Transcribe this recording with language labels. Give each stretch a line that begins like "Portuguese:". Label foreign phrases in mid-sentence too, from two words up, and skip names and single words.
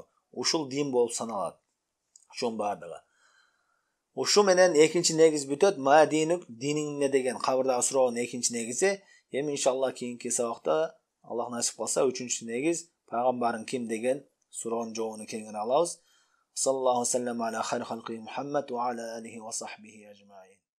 Kyrgyz: Ушул дин болуп саналат. Ошонун баардыгы. Ушу менен экинчи негиз бүтөт.
Arabic: ما دينك,
Kyrgyz: диниң эмне деген кабырдагы суроонун экинчи негизи. Эми иншалла кийинки сабакта Аллах насип кылса 3-чү негиз пайгамбарың ким деген суроонун жообун кеңири алабыз.
Arabic: صلى الله عليه وسلم على خير خلقه محمد وعلى آله وصحبه أجمعين.